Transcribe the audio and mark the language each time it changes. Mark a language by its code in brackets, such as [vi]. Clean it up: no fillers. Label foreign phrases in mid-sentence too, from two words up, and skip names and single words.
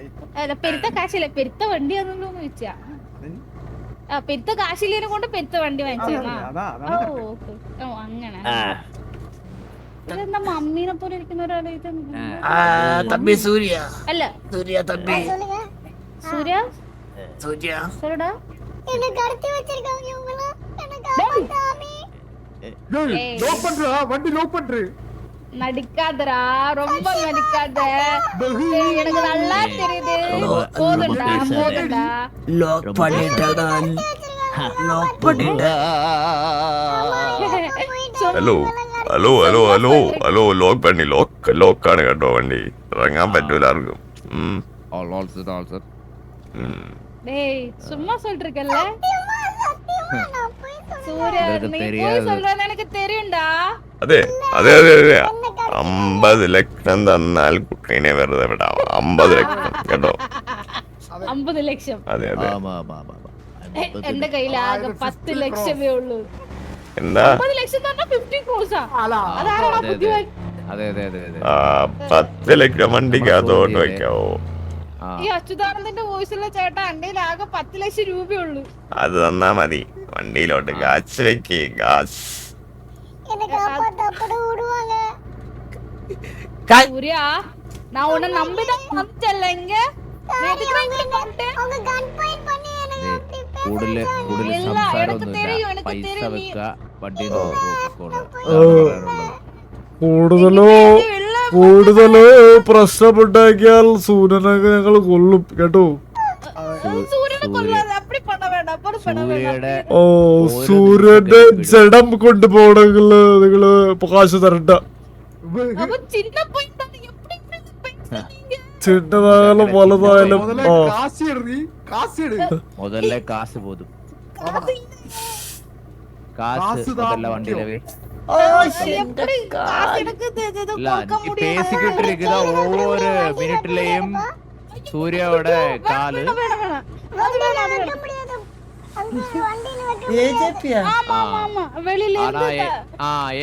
[ml] അല്ല പെരുത്ത കാശില്ല, പെരുത്ത വണ്ടിയാണല്ലോ ചോദിച്ചാ. പെരുത്ത കാശില്ലേനെ കൊണ്ട് പെരുത്ത വണ്ടി വാങ്ങിച്ചാ. ഓ അങ്ങനെ. ഇതെന്താ മമ്മീനെ പോലെ ഇരിക്കുന്ന ഒരാളെ ഇത്? തമ്പി സൂര്യ. അല്ല സൂര്യ തമ്പി. സൂര്യ സൂര്യടാ [ta] என்ன கடத்தி வச்சிருக்காங்க இவங்க எனக்கு ஆமாமி வண்டி லாக் പண்று. நடிக்காதடா, ரொம்ப நடிக்காத. எனக்கு நல்லா தெரியுது. போதுடா போதுடா. ലോക്ക് பண்ணிட்டடா. ലോക്ക് பண்ணிட்ட. [ml] ഹലോ ലോക്കാണ് കേട്ടോ വണ്ടി, ഇറങ്ങാൻ പറ്റൂല ആർക്കും. [ta] டேய் சும்மா சொல்றீங்கல்ல சூர்யா, நீ போய் சொல்றேன்னு எனக்கு தெரியும்டா. [ml] അതെ 50 ലക്ഷം തന്നാൽ കുട്ടീനെ വെറുതെ വിടാം. 50 ലക്ഷം കേട്ടോ. 50 ലക്ഷം? അതെ എന്റെ കയ്യിൽ ആകെ 10 ലക്ഷമേ ഉള്ളൂ. എന്താ 50 ലക്ഷം തന്നെ 50 ക്രോസാ. അതാരാണ് ബുദ്ധിമാൻ? അതെ 10 ലക്ഷം വണ്ടിക്കകത്തോട്ട് വെക്കാവോ? ഈ അച്യുതാനന്ദന്റെ വോയിസുള്ള ചേട്ടാ, എന്റെ ആകെ 10 ലക്ഷം രൂപയുള്ളൂ. അത് തന്നാ മതി. വണ്ടിയിലോട്ട് കാശ് വെക്ക്. കാശ് [ta] என்ன காப்பாத்த விடுவாங்க சூர்யா, நான் உன்னை நம்பிதான் வந்துட்டேன்ல இங்க. அவங்க கன் பாயிண்ட் பண்ணி என்ன அப்படி [ml] കൂടുതൽ [ta] எனக்கு தெரியும், எனக்கு [ml] പൈസ [ta] தெரியும். [ml] വെക്ക, വണ്ടി കൂടുതല് പ്രശ്നമുണ്ടാക്കിയാൽ സൂര്യനൊക്കെ ഞങ്ങൾ കൊല്ലും കേട്ടോ. സൂര്യനെ കൊല്ലാതെ [ta] அப்படி பண்ண வேண்டாம், அப்படி பண்ண வேண்டாம். [ml] ഓ സൂര്യന്റെ ജഡം കൊണ്ടുപോകണമെങ്കിൽ നിങ്ങള് കാശ് തരണ്ട. [ta] அப்ப சின்ன பையன் தான் எப்படி பேசுறீங்க? [ml] ചിന്നതായാലും വലുതായാലും മുതലേ കാശ് പോതും. കാശ് മുതല വണ്ടിയിലെ [ta] எப்படி காசு எனக்கு கொடுக்க முடியாது. பேசிக்கிட்டு இருக்குதா ஒவ்வொரு மினிட்லயும் சூர்யாவோட காலு. அது வைக்க முடியாது அந்த வண்டியில வைக்க ஏஜேபியா? ஆமா ஆமா, வெளியில ஆனா இருந்து